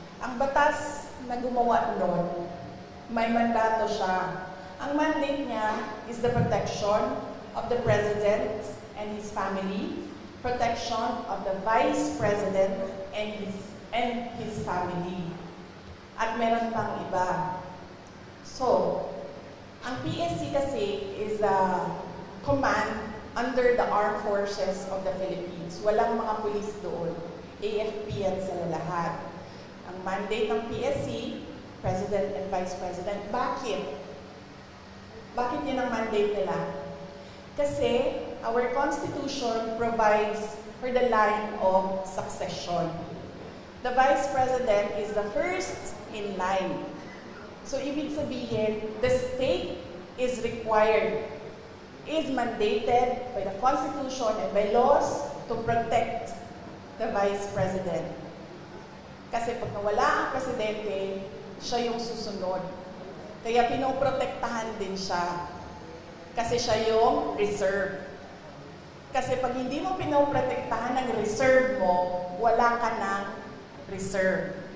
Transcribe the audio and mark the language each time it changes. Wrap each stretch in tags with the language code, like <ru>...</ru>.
<tl>Ang batas na gumawa noon, may mandato siya. Ang mandate niya</tl> <en>is the protection of the President and his family, protection of the Vice President and his family.</en> <tl>At meron pang iba.</tl> <en>So, ang PSC kasi is a command under the Armed Forces of the Philippines.</en> <tl>Walang mga pulis doon. AFP yan sila lahat. Ang mandate ng PSC, President and Vice President. Bakit? Bakit yun ang mandate nila?</tl> <en>Kasi our Constitution provides for the line of succession. The Vice President is the first in line. So,</en> <tl>ibig sabihin,</tl> <en>the state is required, is mandated by the Constitution and by laws to protect the Vice President.</en> <tl>Kasi pag nawala ang presidente, siya yung susunod. Kaya pinoprotektahan din siya. Kasi siya yung reserve. Kasi pag hindi mo pinoprotektahan ng reserve mo, wala ka ng reserve.</tl>